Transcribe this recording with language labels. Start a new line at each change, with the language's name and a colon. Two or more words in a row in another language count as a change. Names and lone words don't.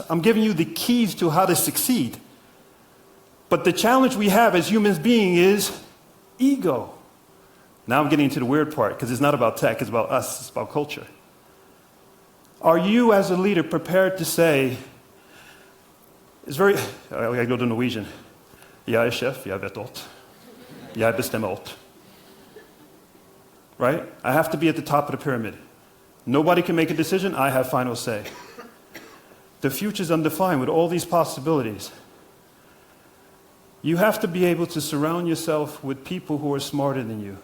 English: I'm giving you the keys to how to succeed. But the challenge we have as human beings is ego. Now I'm getting into the weird part, because it's not about tech, it's about us, it's about culture. Are you as a leader prepared to say, I go to Norwegian.
Norwegian: Jeg chef, jeg vet alt. Jeg bestemmer alt.
English: Right? I have to be at the top of the pyramid. Nobody can make a decision, I have final say. The future's undefined with all these possibilities. You have to be able to surround yourself with people who are smarter than you.